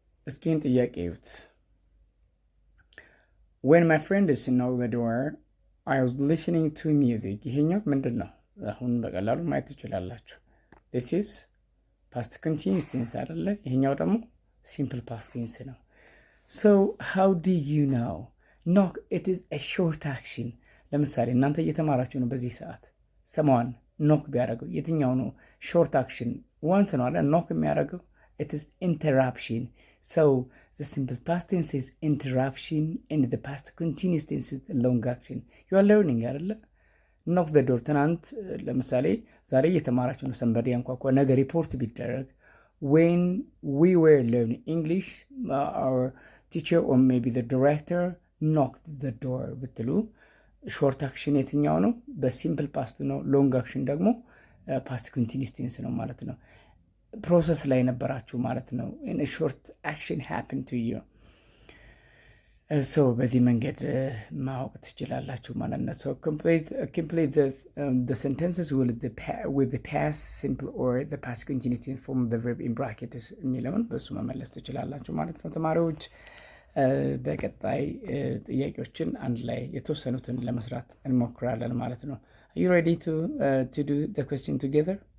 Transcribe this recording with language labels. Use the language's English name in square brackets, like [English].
[Amharic] እስኪን ጥያቄ ይዩት። [English] when my friends knocked the door I was listening to music [Amharic] ይሄኛው ምንድን ነው? አሁን በቀላሉ ማየት ትችላላችሁ። [English] this is past continuous tense አይደለ? [Amharic] ይሄኛው ደግሞ [English] simple past tense ነው። so how do you know? [Amharic] knock it is a short action። ለምሳሌ እናንተ እየተማራችሁ ነው በዚህ ሰዓት ሰማን ኖክ ቢያደርገው የትኛው ነው ሾርት አክሽን? ዋንስ ነው አይደል ኖክ የሚያደርገው? it is interruption. [English] so the simple past tense is interruption and the past continuous tense is long action. you are learning አይደለ? knock the door [Amharic] ትናንት ለምሳሌ ዛሬ እየተማራችሁ ነው ሰንበዲ አንኳኳ ነገር ሪፖርት ቢደረግ [English] when we were learning English our teacher or maybe the director knocked the door [Amharic] ብትሉ ሾርት አክሽን የትኛው ነው? በሲምፕል ፓስት ነው። ሎንግ አክሽን ደግሞ ፓስት ኮንቲኒዩስ ቴንስ ነው ማለት ነው። ፕሮሰስ ላይ ነበራችሁ ማለት ነው። [English] in a short action happened to you so በዚህ መንገድ ማወቅ ትችላላችሁ ማለት ነው። so complete the sentences with the past simple or the past continuous tense form the verb in brackets [Amharic] የሚለውን በሱ መመለስ ትችላላችሁ ማለት ነው ተማሪዎች። በቀጣይ ጥያቄዎችን አንድ ላይ የተወሰኑትን ለመስራት እንሞክራለን ማለት ነው። [English] Are you ready to do the question together?